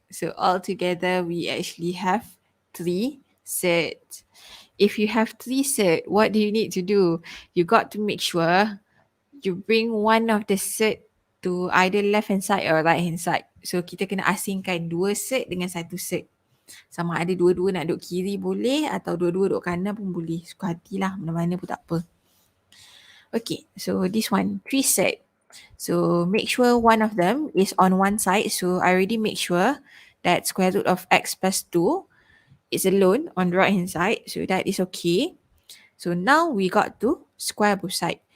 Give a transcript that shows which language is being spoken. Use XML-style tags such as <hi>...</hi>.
<en>So altogether, we actually have 3 surds. If you have 3 surd, what do you need to do? You got to make sure you bring one of the surd to either left hand side or right hand side.</en> <ms>So kita kena asingkan 2 surd dengan 1 surd. Sama ada dua-dua nak duduk kiri boleh atau dua-dua duduk kanan pun boleh. Suka hatilah, mana-mana pun tak apa.</ms> <en>Okay, so this one, 3 surd. So make sure one of them is on one side. So I already make sure that square root of x plus 2 is alone on the right hand side. So that is okay. So now we got to square both sides.</en>